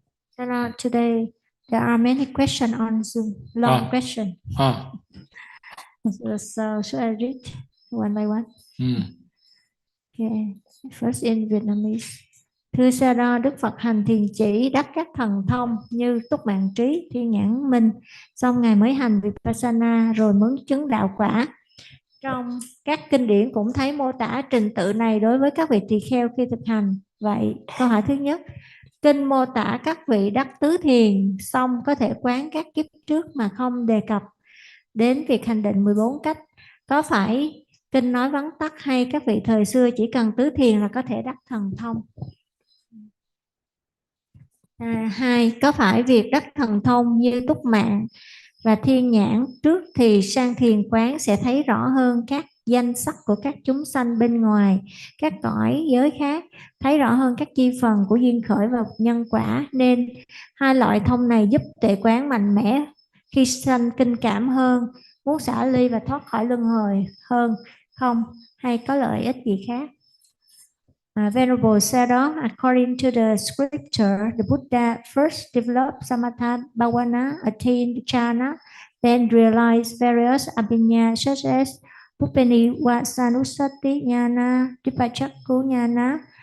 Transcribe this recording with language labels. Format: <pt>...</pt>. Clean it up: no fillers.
<en>So today there are many questions on Zoom, long question. So should I read one by one? Okay. First in Vietnamese.</en> <vi>Thưa Sa Đo, Đức Phật hành thiền chỉ đắc các thần thông như túc mạng trí, thiên nhãn minh, xong Ngài mới hành Vipassana rồi mới chứng đạo quả. Trong các kinh điển cũng thấy mô tả trình tự này đối với các vị tỳ kheo khi thực hành. Vậy, câu hỏi thứ nhất, kinh mô tả các vị đắc tứ thiền xong có thể quán các kiếp trước mà không đề cập đến việc hành định 14 cách. Có phải kinh nói vắn tắt hay các vị thời xưa chỉ cần tứ thiền là có thể đắc thần thông? Hai, có phải việc đắc thần thông như túc mạng và thiên nhãn trước thì sang thiền quán sẽ thấy rõ hơn các danh sắc của các chúng sanh bên ngoài, các cõi giới khác, thấy rõ hơn các chi phần của duyên khởi và nhân quả, nên hai loại thông này giúp tuệ quán mạnh mẽ khi sanh kinh cảm hơn, muốn xả ly và thoát khỏi luân hồi hơn không, hay có lợi ích gì khác?</vi> <en>Venerable Sayadaw, according to the scripture, the Buddha first developed samatha bhavana, attained jhana, then realized various abhinya such as Pupeni Vasanusati Jnana, Dipachakku Jnana.</en>